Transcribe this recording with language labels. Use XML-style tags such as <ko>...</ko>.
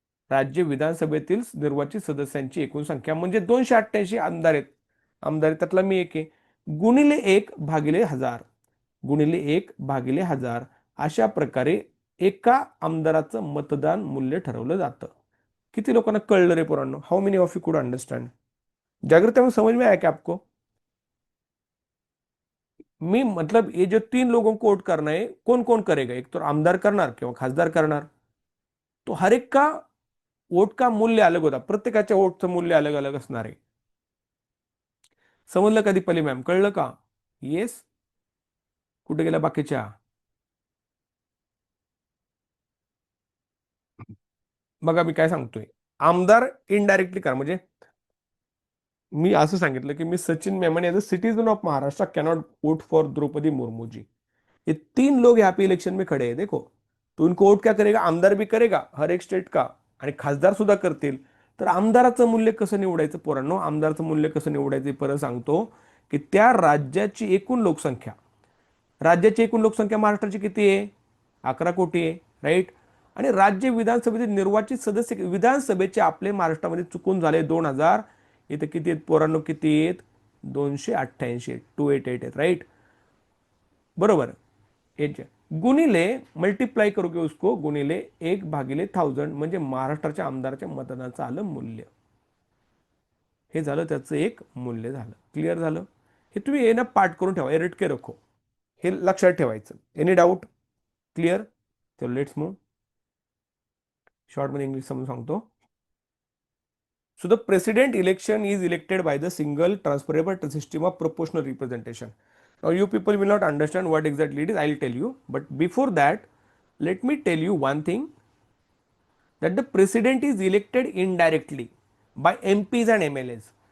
<mr>राज्य विधानसभेतील निर्वाचित सदस्यांची एकूण संख्या म्हणजे 288 आमदार आहेत. आमदार त्यातला मी एक आहे. गुणिले 1/1000, गुणिले 1/1000 अशा प्रकारे एका आमदाराचं मतदान मूल्य ठरवलं जातं. किती लोकांना कळलं रे पोरांनो?</mr> <en>How many of you could understand?</en> <hi>जागृत में समझ में आया क्या आपको? मी मतलब ये जो 3 लोगों को वोट करना है, कौन कौन करेगा?</hi> <mr>एक तो आमदार करणार किंवा खासदार करणार.</mr> <hi>तो हर एक का वोट का मूल्य अलग होता,</hi> <mr>प्रत्येकाच्या वोटचं मूल्य अलग अलग असणार आहे. समजलं का दीपाली मॅम? कळलं का? येस. कुठे गेला बाकीच्या? बघा मी काय सांगतोय, आमदार इनडायरेक्टली करा. म्हणजे मी असं सांगितलं की मी Sachin Memon</mr> <en>as a citizen of Maharashtra cannot vote for</en> <mr>Draupadi Murmu ji.</mr> <hi>ये 3 लोग यहाँ पे इलेक्शन में खड़े हैं देखो. तो उनको वोट क्या करेगा? आमदार भी करेगा हर एक स्टेट का,</hi> <mr>आणि खासदार सुद्धा करतील. तर आमदाराचं मूल्य कसं निवडायचं पोरांनो? आमदाराचं मूल्य कसं निवडायचं परत सांगतो, की त्या राज्याची एकूण लोकसंख्या, राज्याची एकूण लोकसंख्या महाराष्ट्राची किती आहे? 11 कोटी आहे, राईट. आणि राज्य विधानसभेचे निर्वाचित सदस्य विधानसभेचे आपले महाराष्ट्रामध्ये चुकून झाले 2000. इथे किती आहेत पोरांनो? किती आहेत? 288, 288 आहेत, राईट. बरोबर. एच गुणिले</mr> <hi>मल्टीप्लाई करोगे उसको,</hi> <mr>गुणिले 1/1000 म्हणजे महाराष्ट्राच्या आमदाराच्या मतदानाचं आलं मूल्य. हे झालं त्याचं एक मूल्य झालं. क्लिअर झालं? हे तुम्ही ये ना पाठ करून ठेवा, एरिट के रखो. हे लक्षात ठेवायचं. Any doubt? क्लिअर? चलो लेट्स मूव. शॉर्ट मध्ये इंग्लिश समजून सांगतो.</mr> <en>So the president election is elected by the single transferable system of proportional representation. Now you people will not understand what exactly it is, I will tell you. But before that, let me tell you one thing, that the president is elected indirectly by MPs and MLAs.</en>